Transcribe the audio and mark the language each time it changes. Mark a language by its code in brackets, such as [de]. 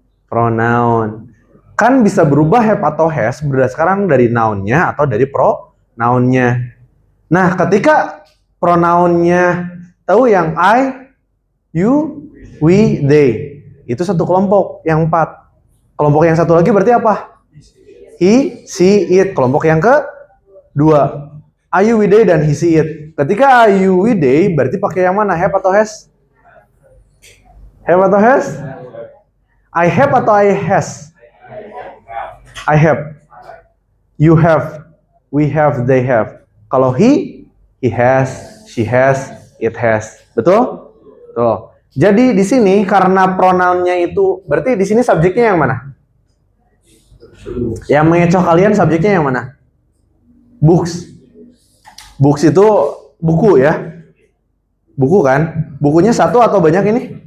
[id] Pronoun. Kan bisa berubah have atau has berdasarkan dari noun-nya atau dari pronoun-nya. Nah, ketika pronoun-nya tahu yang I, you, we, they. Itu satu kelompok yang 4. Kelompok yang satu lagi berarti apa? [en] He, she, it. [id] Kelompok yang kedua. [en] I, you, we, they, [id] dan [en] he, she, it. [id] Ketika [en] I, you, we, they [id] berarti pakai yang mana? Have atau has? Have atau has? [en] I have [id] atau [en] I has? I have. You have. We have, they have. [id] Kalau [en] he has, she has, it has. [id] Betul? Betul. Jadi di sini karena pronounnya itu berarti di sini subjeknya yang mana? Yang mengecoh kalian subjeknya yang mana? Books. Books itu buku ya. Buku kan? Bukunya satu atau banyak ini?